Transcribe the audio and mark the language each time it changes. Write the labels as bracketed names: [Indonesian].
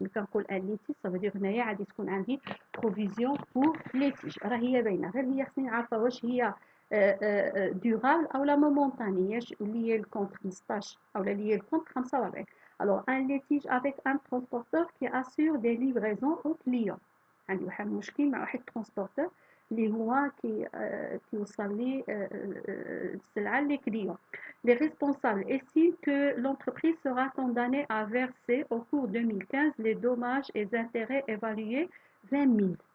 [French] Mais quand on parle un litige, ça veut dire qu'on a dit provision pour litige. [Arabic] راهي باينة، غير هي خصني نعرفها واش هي [French] durable ou la momentanée lié le compte 15 ou lié le compte 45. Alors un litige avec un transporteur qui assure des livraisons aux clients. [Arabic] عندي واحد المشكل مع واحد transporteur اللي هو كيوصل لي السلعة لي clients. [French] Les responsables estiment que l'entreprise sera condamnée à verser au cours 2015 les dommages et intérêts évalués 20 000.